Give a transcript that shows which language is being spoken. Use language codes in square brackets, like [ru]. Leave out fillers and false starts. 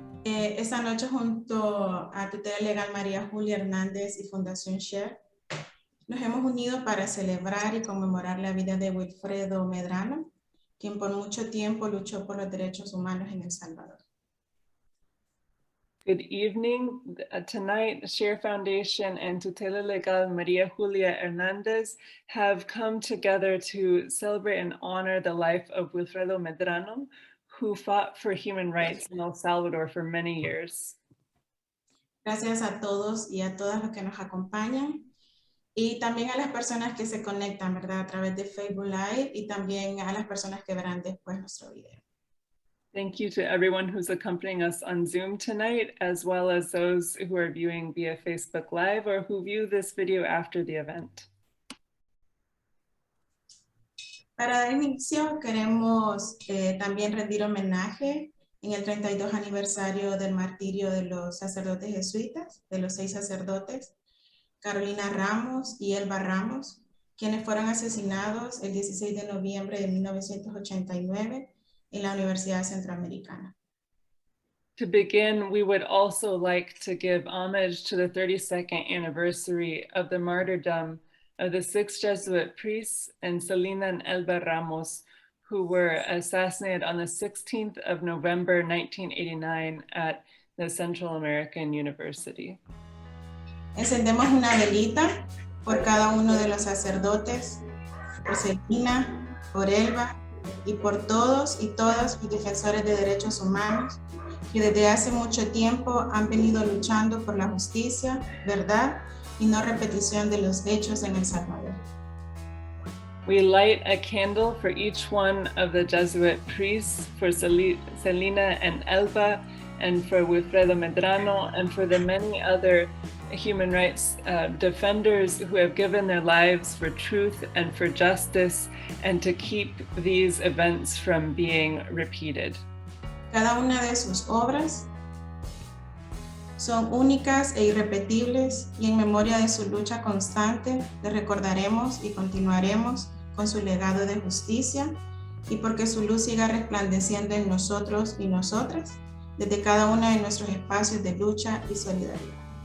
[es] Tutela Legal María Julia Hernández y Fundación Share nos hemos unido para celebrar y conmemorar la vida de Wilfredo Medrano, quien por mucho tiempo luchó por los derechos humanos en El Salvador. [en] Good evening. Tonight, Share Foundation and Tutela Legal María Julia Hernández have come together to celebrate and honor the life of Wilfredo Medrano, who fought for human rights in El Salvador for many years. [es] Gracias a todos y a todas los que nos acompañan y también a las personas que se conectan, ¿verdad? A través de Facebook Live y también a las personas que verán después nuestro video. [en] Thank you to everyone who's accompanying us on Zoom tonight, as well as those who are viewing via Facebook Live or who view this video after the event. [es] Para dar inicio, queremos también rendir homenaje en el 32 aniversario del martirio de los sacerdotes jesuitas, de los 6 sacerdotes, Carolina Ramos y Elba Ramos, quienes fueron asesinados el 16 de noviembre de 1989 en la Universidad Centroamericana. [en] To begin, we would also like to give homage to the 32nd anniversary of the martyrdom of the 6 Jesuit priests and Selena and Elba Ramos, who were assassinated on the 16th of November 1989 at the Central American University. [es] Encendemos una velita por cada uno de los sacerdotes, por Selena, por Elba y por todos y todas los defensores de derechos humanos que desde hace mucho tiempo han venido luchando por la justicia, verdad y no repetición de los hechos en El Salvador. [en] We light a candle for each one of the Jesuit priests, for Selena and Elba, and for Wilfredo Medrano, and for the many other human rights defenders who have given their lives for truth and for justice, and to keep these events from being repeated. [es] Cada una de sus obras son únicas e irrepetibles y en memoria de su lucha constante le recordaremos y continuaremos con su legado de justicia y porque su luz siga resplandeciendo en nosotros y nosotras desde cada uno de nuestros espacios de lucha y solidaridad.